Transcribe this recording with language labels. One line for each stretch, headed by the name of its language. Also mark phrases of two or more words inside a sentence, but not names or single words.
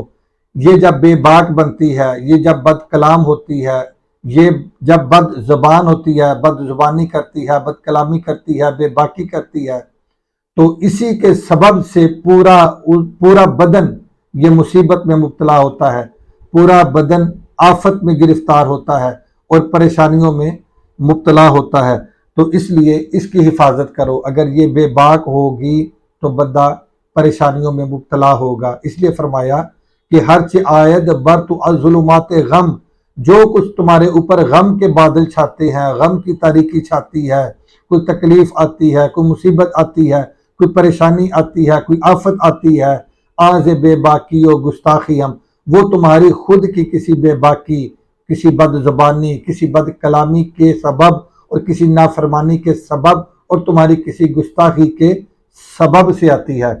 Urdu: یہ جب بے باک بنتی ہے، یہ جب بد کلام ہوتی ہے، یہ جب بد زبان ہوتی ہے، بد زبانی کرتی ہے، بد کلامی کرتی ہے، بے باکی کرتی ہے، تو اسی کے سبب سے پورا بدن یہ مصیبت میں مبتلا ہوتا ہے، پورا بدن آفت میں گرفتار ہوتا ہے اور پریشانیوں میں مبتلا ہوتا ہے۔ تو اس لیے اس کی حفاظت کرو، اگر یہ بے باک ہوگی تو بندہ پریشانیوں میں مبتلا ہوگا۔ اس لیے فرمایا کہ
Persian: ہرچ آید بر تو الظلمات غم،
Urdu: جو کچھ تمہارے اوپر غم کے بادل چھاتے ہیں، غم کی تاریکی چھاتی ہے، کوئی تکلیف آتی ہے، کوئی مصیبت آتی ہے، کوئی پریشانی آتی ہے، کوئی آفت آتی ہے،
Persian: آز بے باکی و گستاخی ہم،
Urdu: وہ تمہاری خود کی کسی بے باکی، کسی بد زبانی، کسی بد کلامی کے سبب اور کسی نافرمانی کے سبب اور تمہاری کسی گستاخی کے سبب سے آتی ہے۔